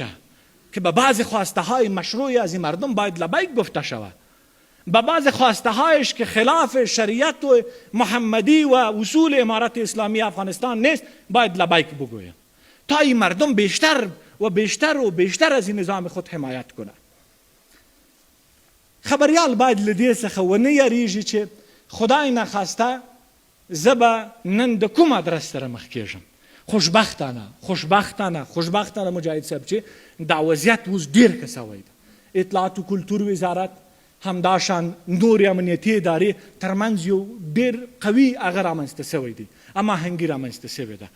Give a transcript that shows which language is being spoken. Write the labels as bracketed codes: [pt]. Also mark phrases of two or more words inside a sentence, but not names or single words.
[fa] که به بعض خواسته های مشروعی از این مردم باید لبیک گفته شود، به بعض خواسته هایش که خلاف شریعت و محمدی و اصول امارت اسلامی افغانستان نیست باید لبیک بگویم، تا این مردم بیشتر و بیشتر و بیشتر از این نظام خود حمایت کنه. [ps] خبریال باید له دې څخه ونه یریږي چې خدای نخواسته زه به نن د کوم ادرس سره مخ کېږم. خوشبختانه مجاهد صاحب چې دا وضعیت اوس ډېر ښه سوی ده. اطلاعات و کلتور وزارت همداشان نورې امنیتي ادارې ترمنځ یو ډېر قوي هغه رامنځته سوی دی، هماهنګي رامنځته سوې ده.